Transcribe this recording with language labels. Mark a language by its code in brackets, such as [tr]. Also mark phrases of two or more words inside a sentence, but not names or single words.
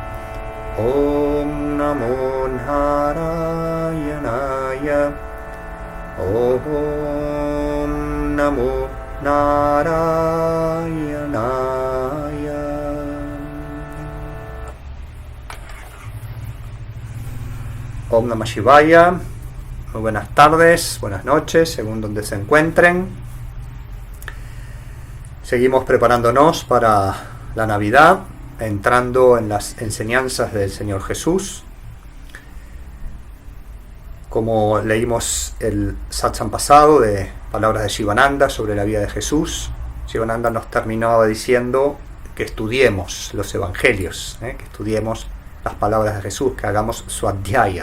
[sa] ॐ नमो नारायणाय. ॐ नमो नारायणाय. ॐ नमः शिवाय. [es] Muy buenas tardes, buenas noches, según donde se encuentren. Seguimos preparándonos para la Navidad, entrando en las enseñanzas del Señor Jesús. Como leímos el satsang pasado de palabras de Shivananda sobre la vida de Jesús, Shivananda nos terminaba diciendo que estudiemos los evangelios, que estudiemos las palabras de Jesús, que hagamos Swadhyaya.